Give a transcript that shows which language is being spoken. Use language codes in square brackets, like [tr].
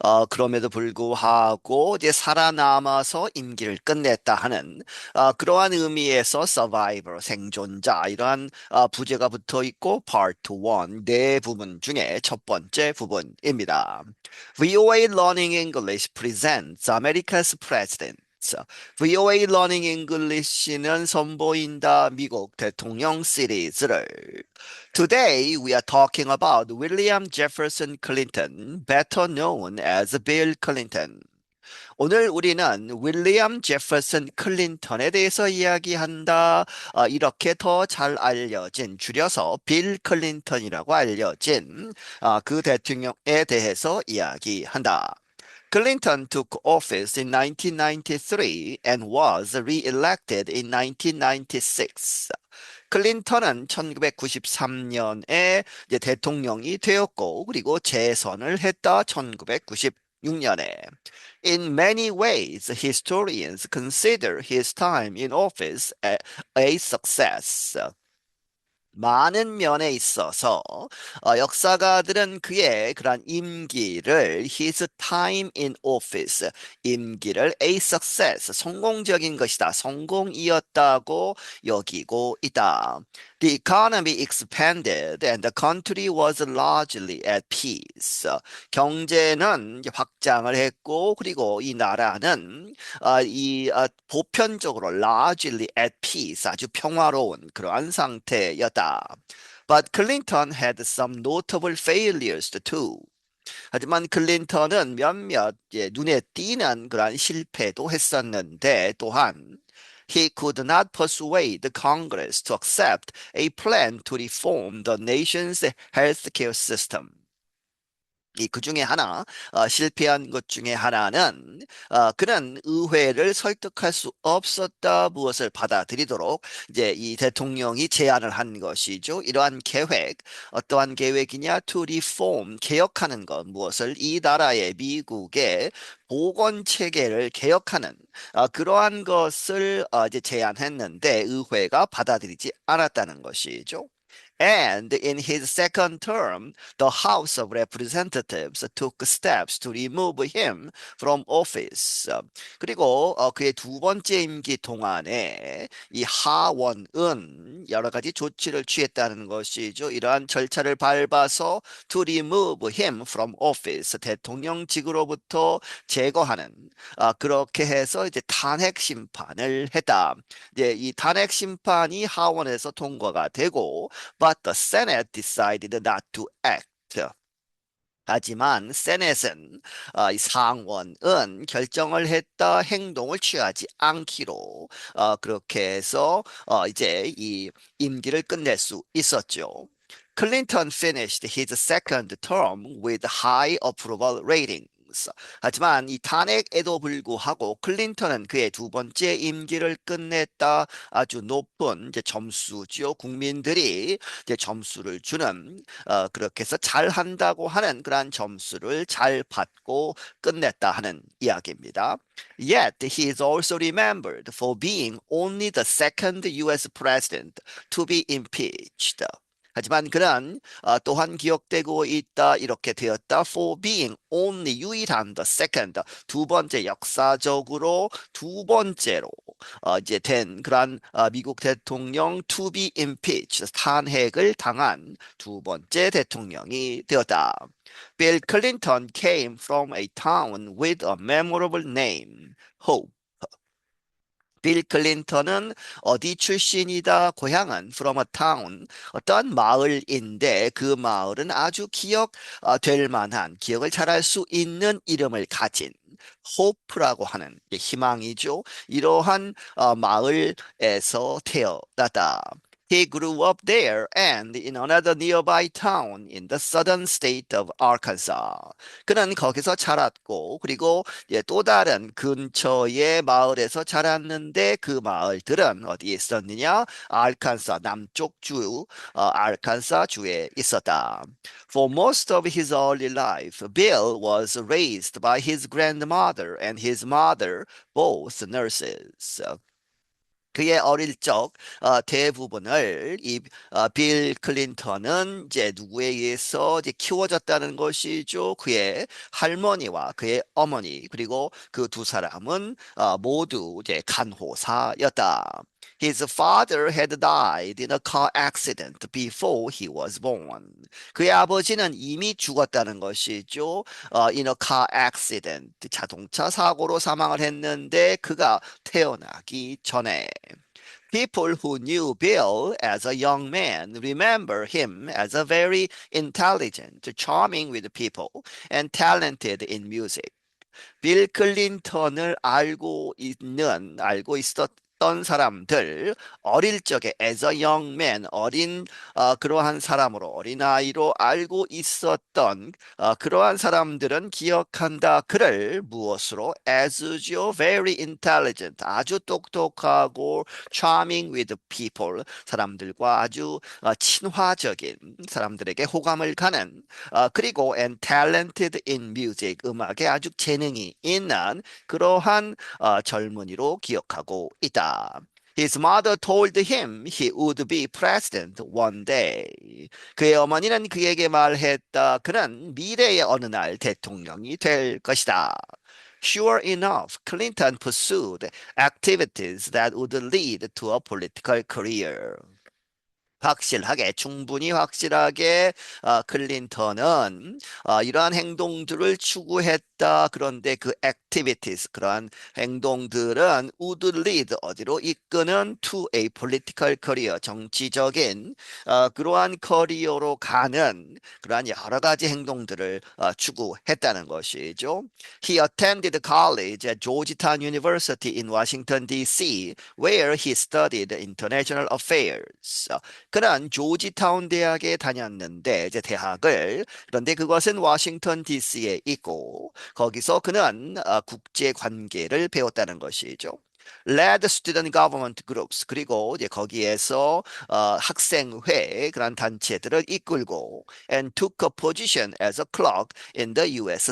[ko] 그럼에도 불구하고 이제 살아남아서 임기를 끝냈다 하는 그러한 의미에서 Survivor 생존자 이러한 부제가 붙어 있고 Part 1 네 부분 중에 첫 번째 부분입니다. [en] VOA Learning English presents America's President. VOA Learning English는 [ko] 선보인다 미국 대통령 시리즈를 [en] Today we are talking about William Jefferson Clinton, better known as Bill Clinton. [ko] 오늘 우리는 윌리엄 제퍼슨 클린턴에 대해서 이야기한다. 이렇게 더 잘 알려진 줄여서 빌 클린턴이라고 알려진 그 대통령에 대해서 이야기한다. [en] Clinton took office in 1993 and was re-elected in 1996. [ko] 클린턴은 1993년에 대통령이 되었고 그리고 재선을 했다 1996년에. [en] In many ways, historians consider his time in office a success. [ko] 많은 면에 있어서 역사가들은 그의 그러한 임기를 [en] his time in office [ko] 임기를 [en] a success [ko] 성공적인 것이다 성공이었다고 여기고 있다. [en] The economy expanded and the country was largely at peace. [ko] 경제는 확장을 했고 그리고 이 나라는 보편적으로 [en] largely at peace [ko] 아주 평화로운 그러한 상태였다. [en] But Clinton had some notable failures too. [ko] 하지만 클린턴은 몇몇 눈에 띄는 그러한 실패도 했었는데 또한 [en] he could not persuade the Congress to accept a plan to reform the nation's healthcare system. [ko] 그 중에 하나, 실패한 것 중에 하나는, 그는 의회를 설득할 수 없었다 무엇을 받아들이도록 이제 이 대통령이 제안을 한 것이죠. 이러한 계획, 어떠한 계획이냐? [en] To reform, [ko] 개혁하는 것, 무엇을 이 나라의 미국의 보건 체계를 개혁하는 그러한 것을 이제 제안했는데 의회가 받아들이지 않았다는 것이죠. [en] And in his second term, the House of Representatives took steps to remove him from office. [ko] 그리고 그의 두 번째 임기 동안에 이 하원은 여러 가지 조치를 취했다는 것이죠. 이러한 절차를 밟아서 [en] to remove him from office, [ko] 대통령직으로부터 제거하는 그렇게 해서 이제 탄핵 심판을 했다. 이제 이 탄핵 심판이 하원에서 통과가 되고 [en] but the Senate decided not to act. [ko] 하지만 세넷은 이 상원은 결정을 했다 행동을 취하지 않기로 그렇게 해서 이제 이 임기를 끝낼 수 있었죠. [en] 클린턴 finished his second term with high approval ratings. [ko] 하지만 이 탄핵에도 불구하고 클린턴은 그의 두 번째 임기를 끝냈다 아주 높은 이제 점수죠. 국민들이 이제 점수를 주는 그렇게 해서 잘한다고 하는 그러한 점수를 잘 받고 끝냈다 하는 이야기입니다. [en] Yet he is also remembered for being only the second U.S. president to be impeached. [ko] 하지만 그는 또한 기억되고 있다 이렇게 되었다. [en] For being only [ko] 유일한 [en] the second [ko] 두 번째 역사적으로 두 번째로 이제 된 그런 미국 대통령 [en] to be impeached [ko] 탄핵을 당한 두 번째 대통령이 되었다. [en] Bill Clinton came from a town with a memorable name, Hope. [ko] 빌 클린턴은 어디 출신이다? 고향은 [en] from a town, [ko] 어떤 마을인데 그 마을은 아주 기억될 만한, 기억을 잘할 수 있는 이름을 가진 호프라고 하는 희망이죠. 이러한 마을에서 태어났다. [en] He grew up there and in another nearby town in the southern state of Arkansas. [ko] 그는 거기서 자랐고 그리고 또 다른 근처의 마을에서 자랐는데 그 마을들은 어디에 있었느냐? 알칸사 남쪽 주, 알칸사 주에 있었다. [en] For most of his early life, Bill was raised by his grandmother and his mother, both nurses. [ko] 그의 어릴 적 대부분을 빌 클린턴은 이제 누구에 의해서 이제 키워졌다는 것이죠. 그의 할머니와 그의 어머니 그리고 그 두 사람은 모두 이제 간호사였다. [en] His father had died in a car accident before he was born. [ko] 그의 아버지는 이미 죽었다는 것이죠. [en] In a car accident, [ko] 자동차 사고로 사망을 했는데 그가 태어나기 전에. [en] People who knew Bill as a young man remember him as a very intelligent, charming with people, and talented in music. [ko] 빌 클린턴을 알고 있었던 사람들, 어릴 적에 [en] as a young man, [ko] 그러한 사람으로, 어린아이로 알고 있었던 그러한 사람들은 기억한다. 그를 무엇으로? as죠. [en] very intelligent, [ko] 아주 똑똑하고 [en] charming with people, [ko] 사람들과 아주 친화적인, 사람들에게 호감을 가는 그리고 [en] and talented in music, [ko] 음악에 아주 재능이 있는 그러한 젊은이로 기억하고 있다. [en] His mother told him he would be president one day. [ko] 그의 어머니는 그에게 말했다. 그는 미래의 어느 날 대통령이 될 것이다. [en] Sure enough, Clinton pursued activities that would lead to a political career. [ko] 확실하게, 충분히 확실하게 클린턴은 이러한 행동들을 추구했다. 그런데 그 activities, 그러한 행동들은 [en] would lead, [ko] 어디로 이끄는 [en] to a political career, [ko] 정치적인 그러한 커리어로 가는 그러한 여러 가지 행동들을 추구했다는 것이죠. [en] He attended college at Georgetown University in Washington, D.C., where he studied international affairs. [ko] 그는 조지타운 대학에 다녔는데 이제 대학을 그런데 그것은 워싱턴 DC에 있고 거기서 그는 국제 관계를 배웠다는 것이죠. [en] led student government groups [ko] 그리고 이제 거기에서 학생회 그런 단체들을 이끌고 [en] and took a position as a clerk in the U.S.